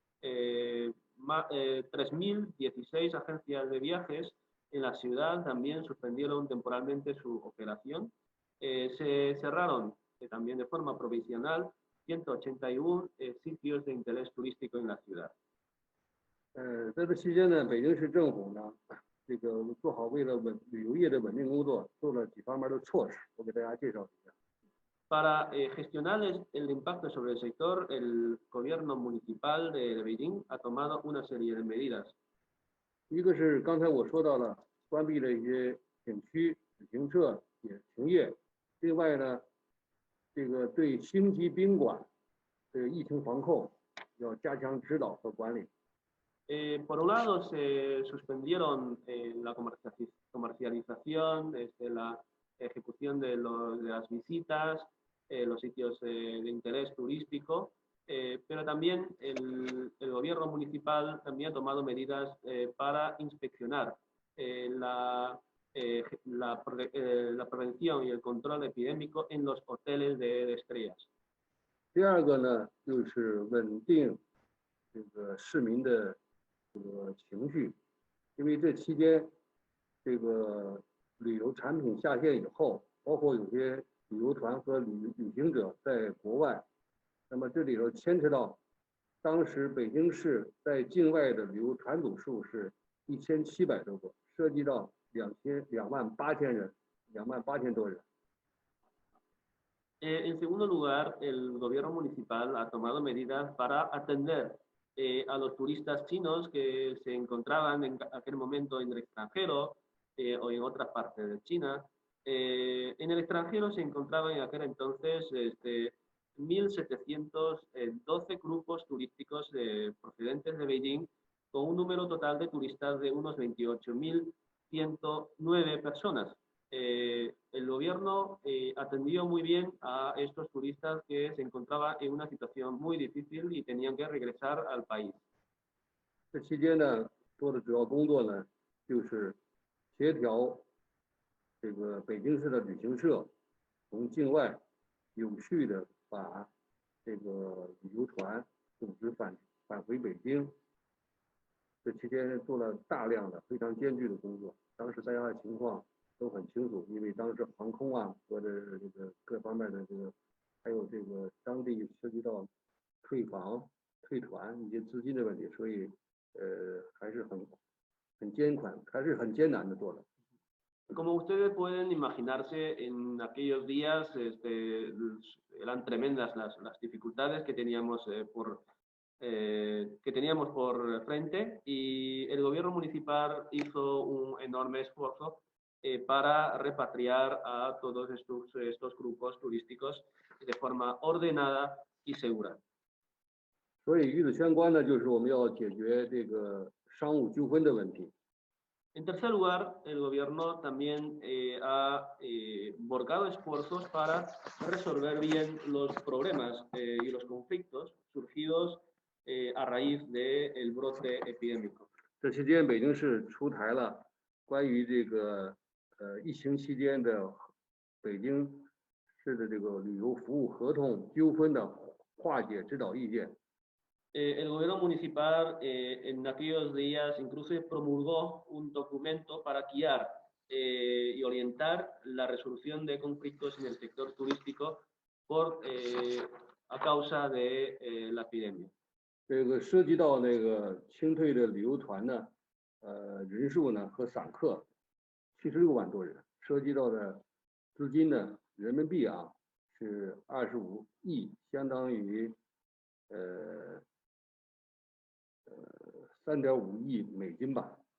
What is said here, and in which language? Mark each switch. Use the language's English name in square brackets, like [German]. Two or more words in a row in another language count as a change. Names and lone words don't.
[Spanish] 3.016 agencias de viajes en la ciudad también suspendieron temporalmente su operación. Se cerraron también de forma provisional 181 sitios de interés turístico en la ciudad. [Chinese] 在这期间呢，北京市政府呢，这个做好为了旅游业的稳定工作，做了几方面的措施，我给大家介绍一下。 [Spanish] Para gestionar el impacto sobre el sector, el gobierno municipal de Beijing ha tomado una serie de medidas. [Chinese] 一个是刚才我说到了，关闭了一些景区、旅行社也停业。另外呢，这个对星级宾馆这个疫情防控要加强指导和管理。 [Spanish] Por un lado, se suspendieron la comercialización, la ejecución de las visitas, los sitios de interés turístico, pero también el gobierno municipal también ha tomado medidas para inspeccionar la prevención y el control epidémico en los hoteles de estrellas. [Chinese] 第二个呢，就是稳定这个市民的这个情绪，因为这期间这个旅游产品下线以后，包括有些旅游团和旅行者在国外，那么这里头牵扯到当时北京市在境外的旅游团组数是1700多个，涉及到28000人，28000多人。 [Spanish] En segundo lugar, el gobierno municipal ha tomado medidas para atender a los turistas chinos que se encontraban en aquel momento en el extranjero o en otras partes de China. En el extranjero se encontraban en aquel entonces 1.712 grupos turísticos procedentes de Beijing, con un número total de turistas de unos 28.109 personas. El gobierno atendió muy bien a estos turistas que se encontraban en una situación muy difícil y tenían que regresar al país. [Chinese] 这期间呢，做的主要工作呢，就是协调这个北京市的旅行社从境外有序的把这个旅游团组织返回北京。这期间做了大量的非常艰巨的工作，当时大家的情况都很清楚，因为当时航空啊和这个各方面的这个，还有这个当地涉及到退房、退团一些资金的问题，所以还是很艰难的做的。 [Spanish] Como ustedes pueden imaginarse, en aquellos días eran tremendas las dificultades que teníamos por frente, y el gobierno municipal hizo un enorme esfuerzo para repatriar a todos estos grupos turísticos de forma ordenada y segura. [Chinese] 所以与此相关呢，就是我们要解决这个商务纠纷的问题。 [Spanish] En tercer lugar, el gobierno también ha volcado esfuerzos para resolver bien los problemas y los conflictos surgidos a raíz del brote epidémico. [Chinese] 这期间，北京市出台了关于这个疫情期间的北京市的这个旅游服务合同纠纷的化解指导意见。 [Spanish] El gobierno municipal en aquellos días incluso promulgó un documento para guiar y orientar la resolución de conflictos en el sector turístico a causa de la epidemia. [Chinese] 这个涉及到那个清退的旅游团呢，人数呢和散客76万多人，涉及到的资金呢人民币啊是25亿，相当于3.5亿美金吧。